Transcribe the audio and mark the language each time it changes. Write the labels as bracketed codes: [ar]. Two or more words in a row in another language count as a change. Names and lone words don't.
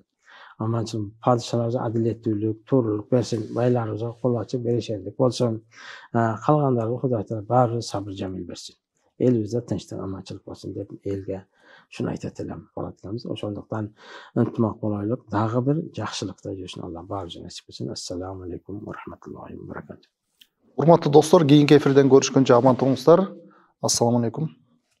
[ky] Аманчылык, падышаларыбызга адилеттүүлүк, туурулук берсин, байларыбызга кол ачып берешендик болсун. Калгандарга Кудай Таала баары сабыр жамил берсин. Элибизде тынчтык, аманчылык болсун деп элге шуну айтат элем. Болот экенбиз. Ошондуктан ынтымак болойлук, дагы бир жакшылыкта жүрүшүн Алла баарыбызга насип этсин. [ar] السلام عليكم ورحمة الله وبركاته. [ky] Урматтуу достор, кийинки эфирден көрүшкөнчө аман болуңуздар. [ar] السلام عليكم.